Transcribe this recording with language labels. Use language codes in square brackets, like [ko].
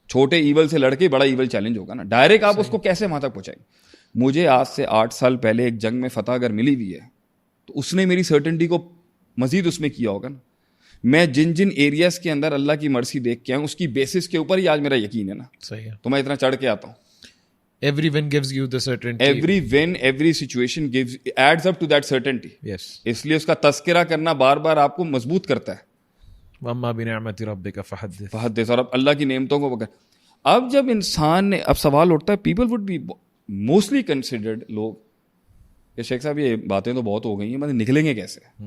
[ur] چھوٹے ایول سے لڑ کے بڑا ایول چیلنج ہوگا نا. ڈائریکٹ آپ اس کو کیسے وہاں تک پہنچائیں گے؟ مجھے آج سے 8 سال پہلے ایک جنگ میں فتح اگر ملی ہوئی ہے تو اس نے میری سرٹنٹی کو مزید اس میں کیا ہوگا نا. میں جن ایریاز کے اندر اللہ کی مرسی دیکھ کے آؤں اس کی بیسس کے اوپر ہی آج میرا یقین ہے نا. صحیح ہے. تو میں اتنا چڑھ کے آتا ہوں. [en] Every win gives you the certainty. Every win, every situation adds up to that certainty. Yes. [ur] اس لیے اس کا تذکرہ کرنا بار بار آپ کو مضبوط کرتا ہے. [ar] وَأَمَّا بِنِعْمَةِ رَبِّكَ فَحَدِّثْ. فحدث. [ur] اور اب اللہ کی نعمتوں کو پکڑ. اب جب انسان نے, اب سوال اٹھتا ہے, [en] people would be mostly considered, [ur] لوگ کہ شیخ صاحب یہ باتیں تو بہت ہو گئی ہیں, مطلب نکلیں گے کیسے؟